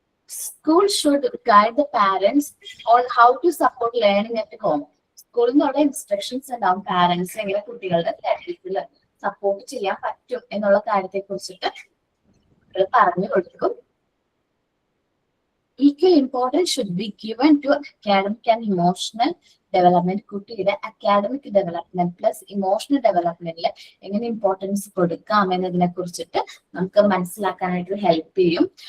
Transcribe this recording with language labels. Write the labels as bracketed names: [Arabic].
[English] School should guide the parents on how to support learning at home. [Malayalam] സ്കൂളിൽ നിന്നുള്ള instructions ഉണ്ടാവും parents എങ്ങനെ കുട്ടികളുടെ ലേണിംഗിൽ സപ്പോർട്ട് ചെയ്യാൻ പറ്റും എന്നുള്ള കാര്യത്തെ കുറിച്ചിട്ട് പറഞ്ഞു കൊടുക്കും. [English] Equal importance should be given to academic and emotional development. [Malayalam] കുട്ടിയുടെ അക്കാഡമിക് ഡെവലപ്മെന്റ് പ്ലസ് ഇമോഷണൽ ഡെവലപ്മെന്റിൽ എങ്ങനെ ഇമ്പോർട്ടൻസ് കൊടുക്കാം എന്നതിനെ കുറിച്ചിട്ട് നമുക്ക് മനസ്സിലാക്കാനായിട്ട് ഹെൽപ്പ് ചെയ്യും.